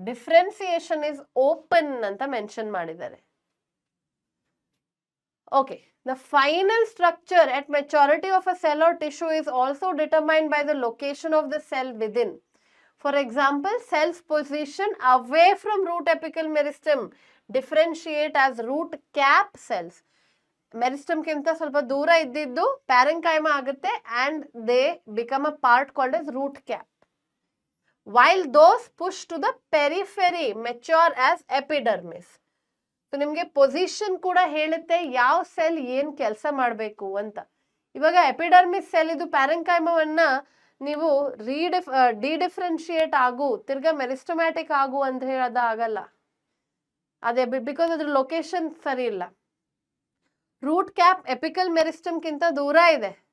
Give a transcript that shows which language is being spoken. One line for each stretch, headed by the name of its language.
English: differentiation is open
Kannada: ಅಂತ mention ಮಾಡಿದ್ದಾರೆ.
English: Okay, the final structure at maturity of a cell or tissue is also determined by the location of the cell within. For example, cells position away from root apical meristem differentiate as root cap cells. Meristem
Kannada: ಕಿಂತ ಸ್ವಲ್ಪ ದೂರ ಇದ್ದಿದ್ದು ಪ್ಯಾರೆಂಕೈಮಾ ಆಗುತ್ತೆ
English: and they become a part called as root cap. While those push to the periphery mature as epidermis.
Kannada: So ನಿಮಗೆ position ಕೂಡ ಹೇಳುತ್ತೆ ಯಾವ cell ಏನ್ ಕೆಲಸ ಮಾಡಬೇಕು ಅಂತ. ಇವಾಗ ಎಪಿಡರ್ಮಿಸ್ ಸೆಲ್ ಇದು ಪ್ಯಾರೆಂಕೈಮವನ್ನ ನೀವು ಡಿಡಿಫ್ರೆನ್ಶಿಯೇಟ್ ಆಗು ತಿರ್ಗಾ ಮೆರಿಸ್ಟಮ್ಯಾಟಿಕ್ ಆಗು ಅಂತ ಹೇಳೋದು ಆಗಲ್ಲ. ಅದೇ ಬಿಕಾಸ್ ಅದ್ರ ಲೊಕೇಶನ್ ಸರಿ ಇಲ್ಲ. ರೂಟ್ ಕ್ಯಾಪ್ ಎಪಿಕಲ್ ಮೆರಿಸ್ಟಮ್ ಕಿಂತ ದೂರ ಇದೆ.